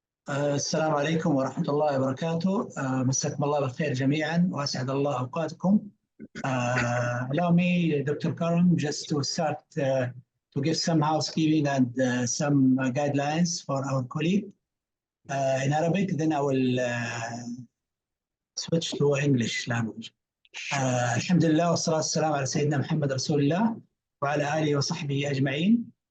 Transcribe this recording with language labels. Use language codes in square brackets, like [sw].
[ar] السلام عليكم ورحمة الله وبركاته. مساكم الله بالخير جميعا وأسعد الله أوقاتكم. [en] Allow me, Dr. Karam, just to start to give some housekeeping and some guidelines for our colleague in Arabic, then I will switch to English language. [ar] الحمد لله والصلاة والسلام على سيدنا محمد رسول الله وعلى آله وصحبه أجمعين.